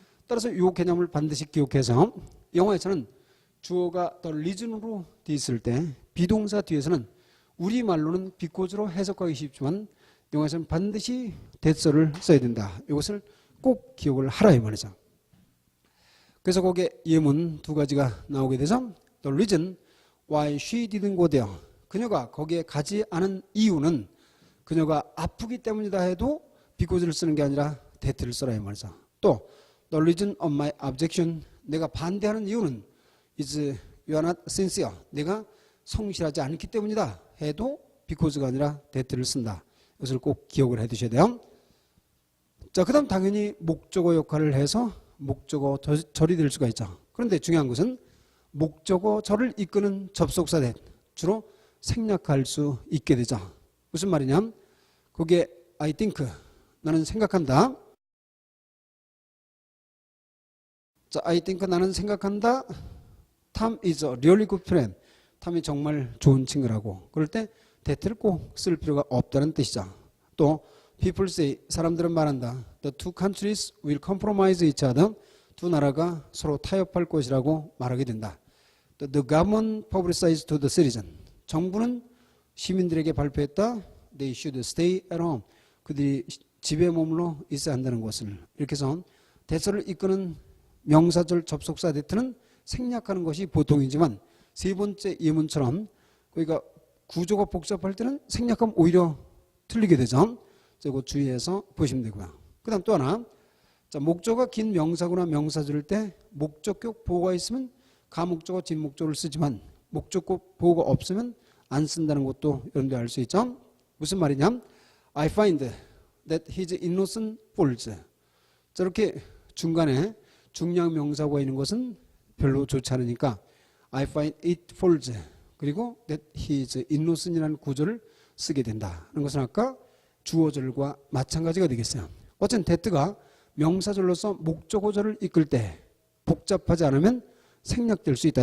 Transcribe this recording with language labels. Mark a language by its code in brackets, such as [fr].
[ko] 따라서 이 개념을 반드시 기억해서 영어에서는 주어가 the reason으로 돼 있을 때 비동사 뒤에서는 우리말로는 because로 해석하기 쉽지만 영어에서는 반드시 that서를 써야 된다. 이것을 꼭 기억을 하라 이 말이죠. 그래서 거기에 예문 두 가지가 나오게 되죠. [en] The reason why she didn't go there. [ko] 그녀가 거기에 가지 않은 이유는 그녀가 아프기 때문이다 해도 because를 쓰는 게 아니라 that를 써라 이 말이죠. [en] 또 The reason of my objection. [ko] 내가 반대하는 이유는 [en] is you are not sincere. [ko] 내가 성실하지 않기 때문이다 해도 because가 아니라 that를 쓴다. 이것을 꼭 기억을 해 두셔야 돼요. 자, 그 다음 당연히 목적어 역할을 해서 목적어 절이 될 수가 있죠. 그런데 중요한 것은 목적어 절을 이끄는 접속사 that 주로 생략할 수 있게 되죠. 무슨 말이냐면 거기에 [en] I think [ko] 나는 생각한다. 자, [en] I think [ko] 나는 생각한다. [en] Tom is a really good friend. [ko] 탐이 정말 좋은 친구라고. 그럴 때 that를 꼭 쓸 필요가 없다는 뜻이죠. 또 [en] people say [ko] 사람들은 말한다. [en] The two countries will compromise each other. [ko] 두 나라가 서로 타협할 것이라고 말하게 된다. [en] The government publicized to the citizen. [ko] 정부는 시민들에게 발표했다. [en] They should stay at home. [ko] 그들이 집에 머물러 있어야 한다는 것을. 이렇게 해서 that을 이끄는 명사절 접속사 that는 생략하는 것이 보통이지만 세 번째 예문처럼 그러니까 구조가 복잡할 때는 생략하면 오히려 틀리게 되죠. 그거 주의해서 보시면 되고요. 그 다음 또 하나. 자, 목적어가 긴 명사구나 명사절일 때 목적격 보호가 있으면 가목적어 진목적어를 쓰지만 목적격 보호가 없으면 안 쓴다는 것도 여러분들 알 수 있죠. 무슨 말이냐? [en] I find that his innocence falls. [ko] 저렇게 중간에 중량 명사구가 있는 것은 별로 좋지 않으니까 [en] I find it falls. [ko] 그리고 [en] that his innocent [ko] 이라는 구조를 쓰게 된다는 것은 아까 주어절과 마찬가지가 되겠어요. 어쨌든 that가 명사절로서 목적어절을 이끌 때 복잡하지 않으면 생략될 수 있다.